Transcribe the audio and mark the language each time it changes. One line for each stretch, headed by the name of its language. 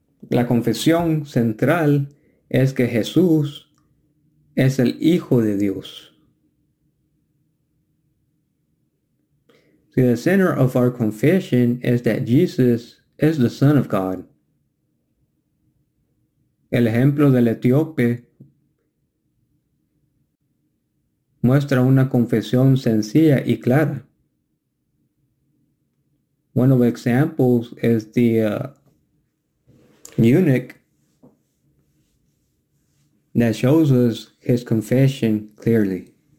Spanish: La confesión central es que Jesús es el Hijo de Dios.
English: See, the center of our confession is that Jesus is the Son of God.
Spanish: El ejemplo del etíope muestra una confesión sencilla y clara.
English: One of the examples is the eunuch that shows us his confession clearly.